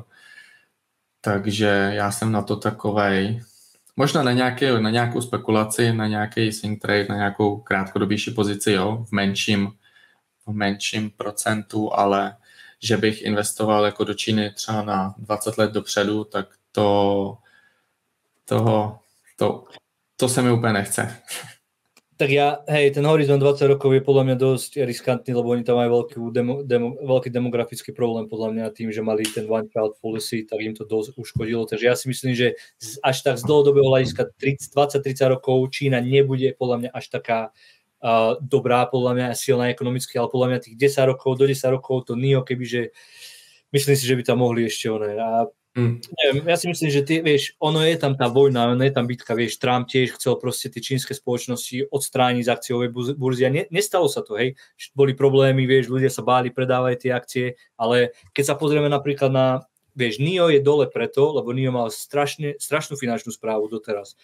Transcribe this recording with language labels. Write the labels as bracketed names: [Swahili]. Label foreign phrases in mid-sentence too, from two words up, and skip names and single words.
[Czech] Takže já jsem na to takovej, možná na nějakou spekulaci, na nějaký [English] swing trade, [Czech] na nějakou krátkodobější pozici, jo, v menším procentu, ale že bych investoval jako do Číny třeba na 20 let dopředu, tak to se mi úplně nechce. [Slovak] Tak ten horizont 20 rokov je podľa mňa dosť riskantný, lebo oni tam majú veľký demografický problém podľa mňa tým, že mali ten [English] one child policy, [Slovak] tak im to dosť uškodilo. Takže ja si myslím, že až tak z dlhodobého hľadiska 20-30 rokov Čína nebude podľa mňa až taká dobrá, podľa mňa silná ekonomicky, ale podľa mňa tých 10 rokov to NIO, kebyže myslím si, že by tam mohli ešte neviem, ja si myslím, že ono je tam tá vojna, ono je tam bitka, vieš, Trump tiež chcel proste tie čínske spoločnosti odstrániť z akciovej burzy a nestalo sa to, hej, boli problémy, vieš, ľudia sa báli, predávať tie akcie, ale keď sa pozrieme napríklad na, vieš, NIO je dole preto, lebo NIO mal strašnú finančnú správu doteraz.